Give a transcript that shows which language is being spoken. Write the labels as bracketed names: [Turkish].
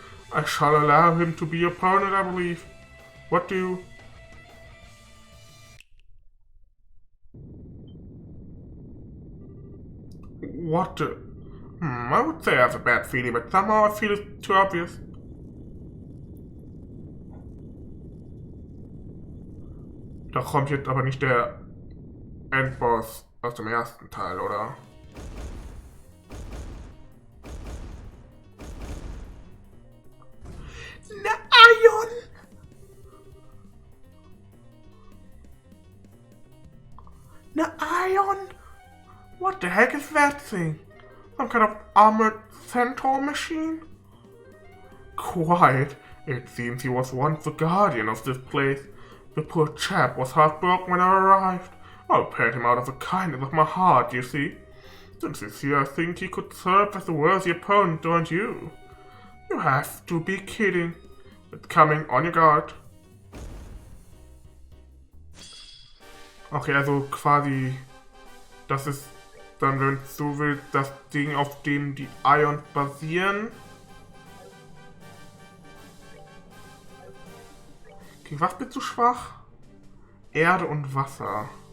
[English] I shall allow him to be your opponent, I believe. What do you... What the... I would say I have a bad feeling, but somehow I feel it's too obvious. [German] Da kommt jetzt aber nicht der Endboss aus dem ersten Teil, oder? Na, Ion! Na, Ion! [English] What the heck is that thing? Some kind of armored centaur machine? Quite. It seems he was once the guardian of this place. The poor chap was heartbroken when I arrived. I paid him out of the kindness of my heart, you see. Since he's here, I think he could serve as a worthy opponent, don't you? You have to be kidding. It's coming, on your guard. [German] Okay, also quasi, das ist dann, wenn es so will, das Ding, auf dem die Ions basieren. Gegen was bist du schwach? Erde und Wasser.